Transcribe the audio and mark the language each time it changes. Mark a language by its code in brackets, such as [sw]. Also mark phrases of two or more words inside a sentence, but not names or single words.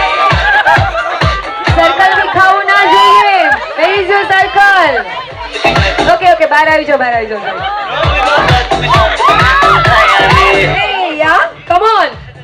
[hi] Circle दिखाओ ना જોઈએ. [en] Where is your circle? [gu] બહાર આવી જાઓ, બહાર આવી જાઓ. [en] Hey, yeah, come on.